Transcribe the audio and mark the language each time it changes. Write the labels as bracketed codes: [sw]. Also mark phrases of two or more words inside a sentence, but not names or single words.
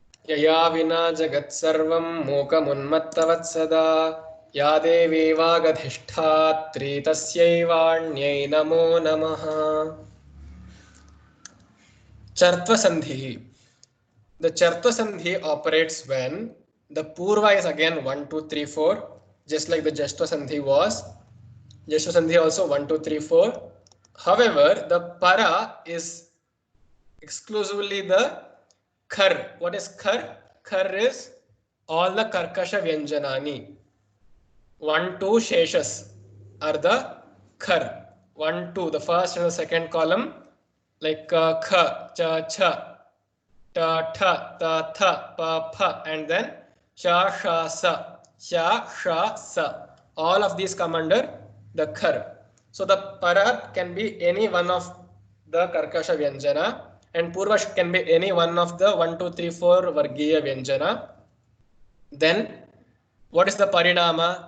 [sa] यया विना जगत्सर्वं मूकमुन्मत्तवत्सदा या देवी वागधिष्ठात्री तस्यै नमो नमः। Chartva Sandhi. [en] The [sa] Chartva Sandhi [en] operates when the Purva is again 1, 2, 3, 4, just like the [sa] Jashtva Sandhi [en] was. [sa] Jashtva Sandhi [en] also 1, 2, 3, 4. However, the Para is exclusively the Khar. What is Khar? Khar is all the [sa] Karkasha Vyanjanani. [en] 1, 2 Sheshas are the Khar. 1, 2, the first and the second column, like Kha, Cha, Cha, Ta, Tha, Ta, Tha, Pa, Pha, and then Sha, Sha, Sa, Sha, Sha, Sa. All of these come under the Khar. So the Para can be any one of the [sa] Karkasha Vyanjana, [en] and Purva can be any one of the 1, 2, 3, 4 [sa] Vargiya Vyanjana. [en] Then what is the Parinama?